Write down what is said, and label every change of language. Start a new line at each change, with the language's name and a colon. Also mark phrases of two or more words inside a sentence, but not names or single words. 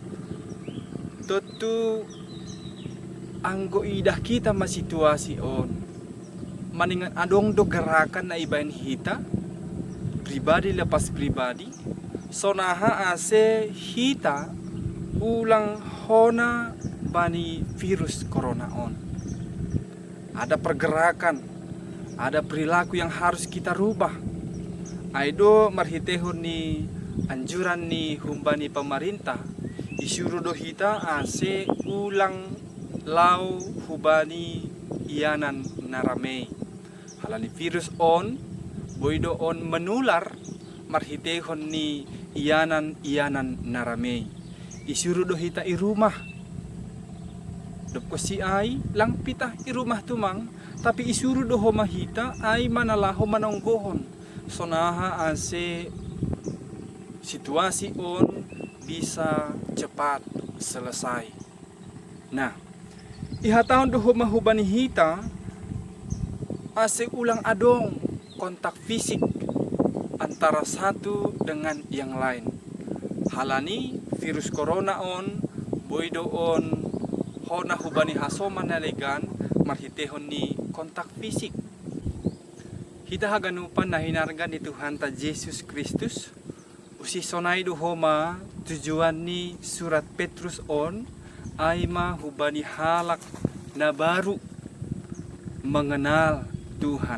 Simeulue: Tentu anggo idah kita ma situasi on. Maningan adong do gerakan na ibain hita, pribadi lepas pribadi, sonaha ase hita ulang hona bani virus corona on.
Indonesian: Ada pergerakan Ada perilaku yang harus kita rubah.
Simeulue: Aido marhitehon ni anjuran ni humbani pemerintah. Isuru do hita ase ulang lau hubani ianan narame. Halani virus on, boido on menular marhitehon ni ianan narame. Isuru do hita i rumah. Dop ko si ay lang pitah i rumah tumang, tapi isuru do homahita ay manalaho manonggohon. Sonaha ase situasi on
Indonesian: bisa cepat selesai.
Simeulue: Nah, ihatahon do homahubani hita ase ulang adong kontak fisik
Indonesian: antara satu dengan yang lain.
Simeulue: Halani virus corona on, boido on, hona hubani hasoman nalegan marhitehon ni kontak fisik. Hita haganupan na hinargan ni Tuhan ta Jesus Kristus. Usi sonay do homa tujuan ni surat Petrus on ay mahubani halak na
Indonesian: baru mengenal Tuhan.